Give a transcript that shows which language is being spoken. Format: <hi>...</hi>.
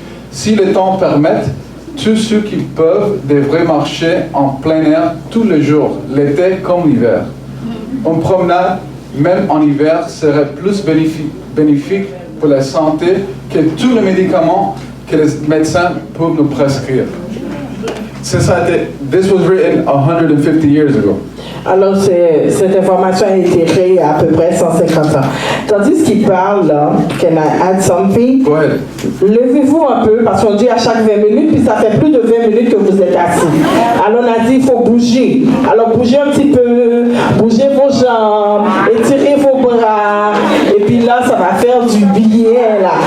<fr>Si le temps permet, tous ceux qui peuvent devraient marcher en plein air tous les jours, l'été comme l'hiver. Une promenade, même en hiver, serait plus bénéfique pour la santé que tous les médicaments que les médecins peuvent nous prescrire.</fr> <en>This was written 150 years ago.</en> <fr>Alors, cette information a été créée à peu près 150 ans. Tandis qu'il parle, là,</fr> <en>can I add something? Go ahead.</en> <fr>Levez-vous un peu, parce qu'on dit à chaque 20 minutes, puis ça fait plus de 20 minutes que vous êtes assis. Alors, on a dit, il faut bouger. Alors, bougez un petit peu, bougez vos jambes, étirez vos bras, et puis là, ça va faire du bien, là.</fr>